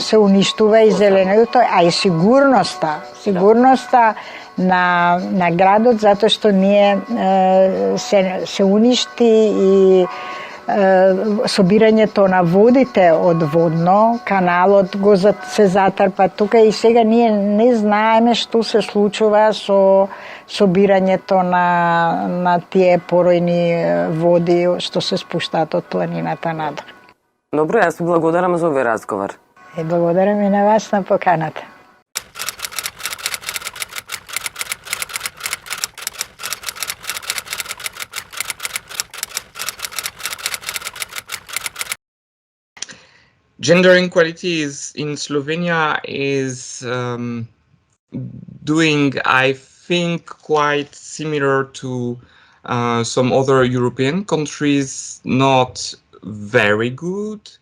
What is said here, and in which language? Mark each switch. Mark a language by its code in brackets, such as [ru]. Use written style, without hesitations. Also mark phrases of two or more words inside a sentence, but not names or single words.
[mk] се уништува и зеленото, а и сигурноста на градот, затоа што ние се уништи и собирањето на водите од водно, каналот се затрпа тука и сега ние не знаеме што се случува со собирањето на тие поројни води што се спуштаат од планината надвор. Добро, јас ви благодарам за овој разговор. И благодарам и на вас на поканата. [en] Gender inequality in Slovenia is doing, I think, quite similar to some other European countries, not very good.